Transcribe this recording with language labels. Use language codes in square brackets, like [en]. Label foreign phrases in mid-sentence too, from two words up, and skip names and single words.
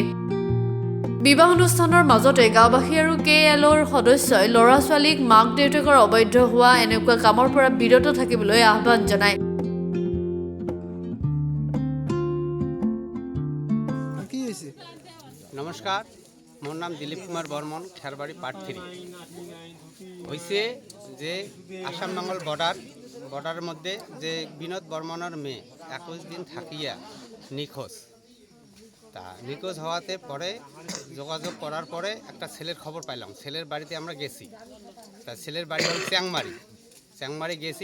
[as] বিবাহ অনুষ্ঠানৰ মাজতে গাঁওবাসী আৰু KLOৰ সদস্যই ল'ৰা ছোৱালীক মাক দেউতাকৰ অবৈধ হোৱা এনেকুৱা কামৰ পৰা বিৰত থাকিবলৈ আহ্বান জনায়। নমস্কাৰ, মোৰ নাম দিলীপ কুমাৰ বৰ্মন, খেৰবাৰী পাৰ্ট 3। [bn] হৈছে যে আসাম বাংলার বর্ডারের মধ্যে যে বিনোদ বর্মনের মেয়ে 21 দিন থাকিয়া নিখোঁজ। তা নিখোঁজ হওয়াতে পরে যোগাযোগ করার পরে একটা ছেলের খবর পাইলাম। ছেলের বাড়িতে আমরা গেছি। তা ছেলের বাড়ি হল চ্যাংমারি গেছি।